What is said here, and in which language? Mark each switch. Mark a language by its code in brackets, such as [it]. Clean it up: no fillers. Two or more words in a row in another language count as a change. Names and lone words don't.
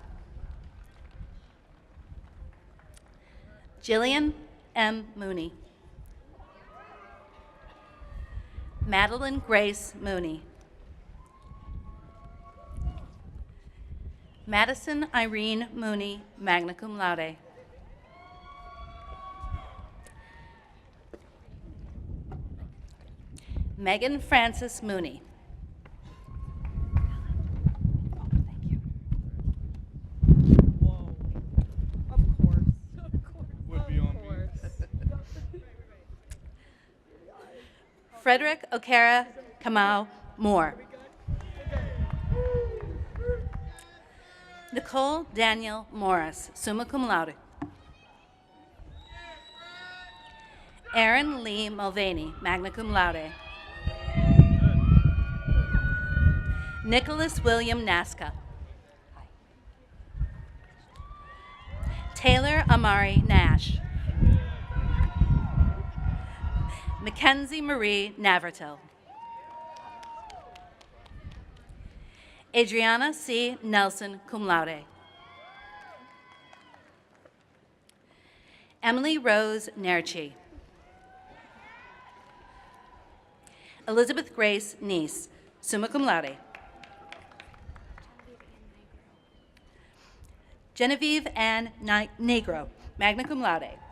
[en] Jillian M. Mooney. Madeline Grace Mooney. Madison Irene Mooney, [la] magna cum laude. [en] Megan Frances Mooney. Frederick O'Kara Kamau Moore. Nicole Daniel Morris, [la] summa cum laude. [en] Aaron Lee Mulvaney, [la] magna cum laude. [en] Nicholas William Nasca. Taylor Amari Nash. Mackenzie Marie Navertil. Adriana C. Nelson, [la] cum laude. [en] Emily Rose Nerchi. Elizabeth Grace Neese, [la] summa cum laude. [en] Genevieve Ann Negro, [la] magna cum laude.